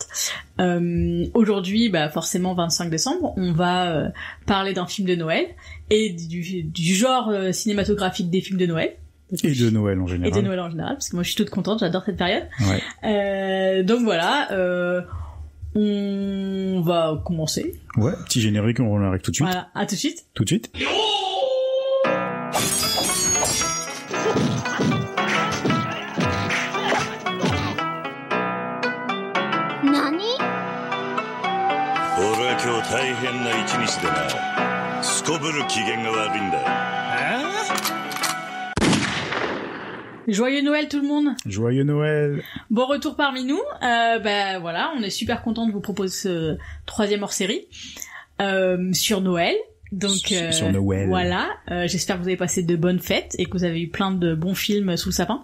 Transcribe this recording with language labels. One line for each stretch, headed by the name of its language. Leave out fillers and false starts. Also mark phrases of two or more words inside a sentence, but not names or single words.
French: Aujourd'hui, forcément 25 décembre, on va parler d'un film de Noël et du genre cinématographique des films de Noël. Et de Noël en général. Et de Noël en général, parce que moi je suis toute contente, j'adore cette période. Ouais. Donc voilà, on va commencer. Ouais, petit générique, on arrive tout de suite. Voilà, à tout de suite. Tout de suite.
Japanese: Nani? 俺は今日大変な一日でな。すこぶる機嫌が悪いんだ。
French: Joyeux Noël tout le monde. Joyeux Noël. Bon retour parmi nous. Voilà, on est super content de vous proposer ce troisième hors-série sur Noël. Donc sur Noël. Voilà, j'espère que vous avez passé de bonnes fêtes et que vous avez eu plein de bons films sous le sapin.